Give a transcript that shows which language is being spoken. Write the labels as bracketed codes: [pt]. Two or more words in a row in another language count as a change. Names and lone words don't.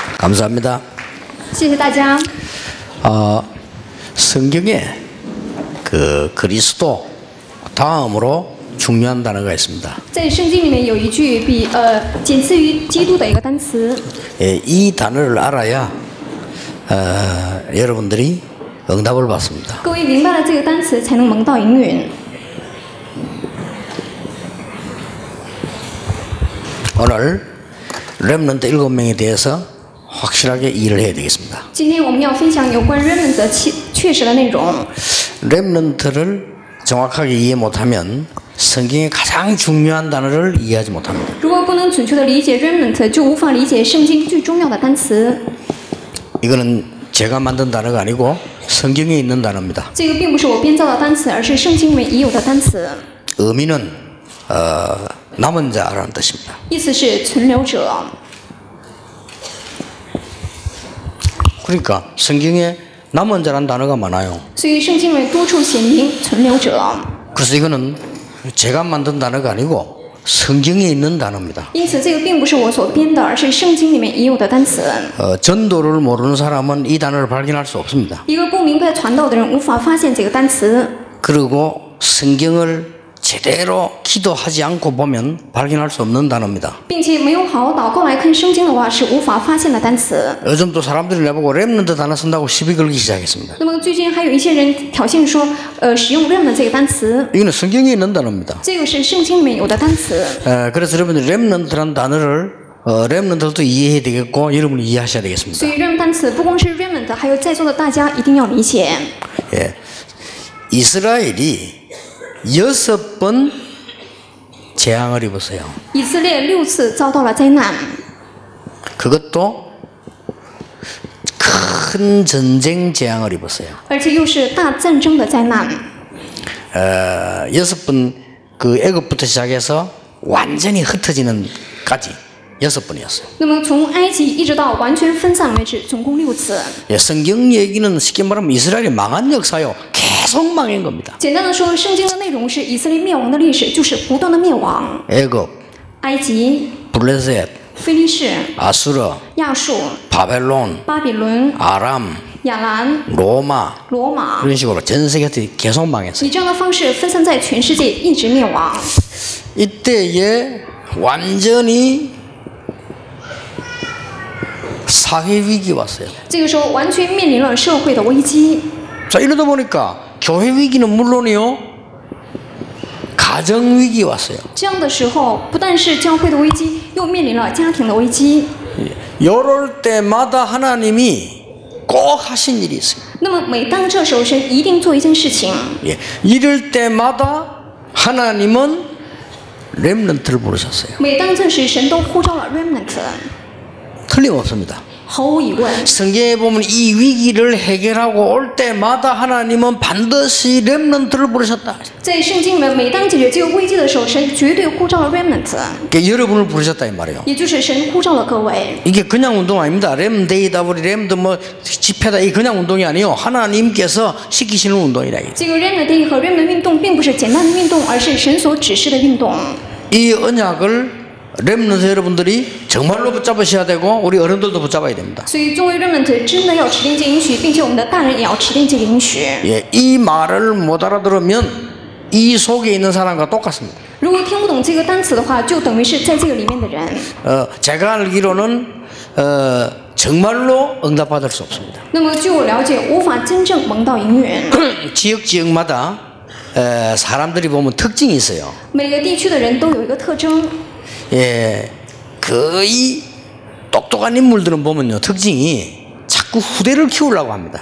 [ko] 감사합니다. [zh] 谢谢大家。 [ko] 성경에 그 그리스도 다음으로 중요한 단어가 있습니다. [zh] 在圣经里面有一句仅次于基督的一个单词， [ko] 이 단어를 알아야 여러분들이 응답을 받습니다. [zh] 各位明白了这个单词，才能蒙到应允。 [ko] 오늘 렘넌트 7명에 대해서 확실하게 이해를 해야 되겠습니다. [zh] 今天我们要分享有关 remnant 的确实的内容。 [ko] 렘넌트를 정확하게 이해 못하면 성경의 가장 중요한 단어를 이해하지 못합니다. [zh] 如果不能准确的理解 remnant， 就无法理解圣经最重要的单词。 [ko] 이거는 제가 만든 단어가 아니고 성경에 있는 단어입니다. [zh] 这个并不是我编造的单词，而是圣经里面已有的单词。 [ko] 의미는 남은 자라는 뜻입니다. [zh] 意思是存留者。 [ko] 그러니까 성경에 남은 자라는 단어가 많아요. [zh] 所以圣经里面多处写明存留者。 [ko] 그래서 이거는 제가 만든 단어가 아니고 성경에 있는 단어입니다. [zh] 因此，这个并不是我所编的，而是圣经里面已有的单词。 [ko] 전도를 모르는 사람은 이 단어를 발견할 수 없습니다. [zh] 一个不明白传道的人无法发现这个单词。 [ko] 그리고 성경을 제대로 기도하지 않고 보면 발견할 수 없는 단어입니다. [zh] 并且没有好好祷告来看圣经的话，是无法发现的单词。 [ko] 요즘 또 사람들이 내보고 렘넌트 단어 쓴다고 시비 걸기 시작했습니다. [zh] 那么最近还有一些人挑衅说，使用 remnant 这个单词， [ko] 이거는 성경에 있는 단어입니다. [zh] 这个是圣经里面有的单词。 [ko] 그래서 여러분들 렘넌트라는 단어를 렘넌트도 이해해야 되겠고 여러분이 이해하셔야 되겠습니다. [zh] 所以 remnant 单词不光是 remnant， 还有在座的大家一定要理解。 [ko] 예. 이스라엘이 6번 재앙을 입었어요. [zh] 以色列6次遭到了灾难， [ko] 그것도 큰 전쟁 재앙을 입었어요. [zh] 而且又是大战争的灾难。 [ko] 6번 그 애굽부터 시작해서 완전히 흩어지는까지 6번이었어요. [zh] 那么从埃及一直到完全分散为止，总共6次。 [ko] 예, 성경 얘기는 쉽게 말하면 이스라엘이 망한 역사요. 계속 망한 겁니다. [zh] 简单的说，圣经的内容是以色列灭亡的历史，就是不断的灭亡。 [ko] 애굽, [zh] 埃及、 [ko] 블레셋, [zh] 非利士、 [ko] 아수르, [zh] 亚述、 [ko] 바벨론, [zh] 巴比伦、 [ko] 아람, [zh] 亚兰、 [ko] 로마 [zh] 罗马， [ko] 그런 식으로 전 세계에 계속 망했어요. [zh] 以这样的方式分散在全世界，一直灭亡。 [ko] 이때에 완전히 사회 위기 왔어요. [zh] 这个时候完全面临了社会的危机。 [ko] 자, 이러다 보니까 교회 위기는 물론이요, 가정 위기 왔어요. [zh] 这样的时候，不但是教会的危机，又面临了家庭的危机。 [ko] 이럴 때마다 하나님이 꼭 하신 일이 있어요. [zh] 那么每当这时候，神一定做一件事情。 [ko] 예, 이럴 때마다 하나님은 렘넌트를 부르셨어요. [zh] 每当这时，神都呼召了 remnant， [ko] 틀림없습니다. [zh] 毫无疑问。 [ko] 성경에 보면 이 위기를 해결하고 올 때마다 하나님은 반드시 렘넌트를 부르셨다. [zh] 在圣经里面，每当解决这个危机的时候，神绝对呼召了 remnant， [ko] 그러니까 여러분을 부르셨다 이 말이에요. [zh] 也就是神呼召了各位。 [ko] 이게 그냥 운동 아닙니다. 렘데이다 우리 렘드 뭐 집회다 이 그냥 운동이 아니요. 하나님께서 시키시는 운동이다. [zh] 这个 [en] remnant day [zh] 和 remnant 运动并不是简单的运动，而是神所指示的运动。 [ko] 이 언약을 렘넌트 여러분들이 정말로 붙잡으셔야 되고 우리 어른들도 붙잡아야 됩니다. [zh] 所以作为 remnant 真的要持定这应许，并且我们的大人也要持定这个应许。 [ko] 예, 이 말을 못 알아들으면 이 속에 있는 사람과 똑같습니다. [zh] 如果听不懂这个单词的话，就等于是在这个里面的人。 [ko] 제가 알기로는 정말로 응답받을 수 없습니다. [zh] 那么据我了解，无法真正蒙到应允。 [ko] 지역마다 사람들이 보면 특징이 있어요. [zh] 每个地区的人都有一个特征。 [ko] 예, 거의 똑똑한 인물들은 보면요 특징이 자꾸 후대를 키우려고 합니다.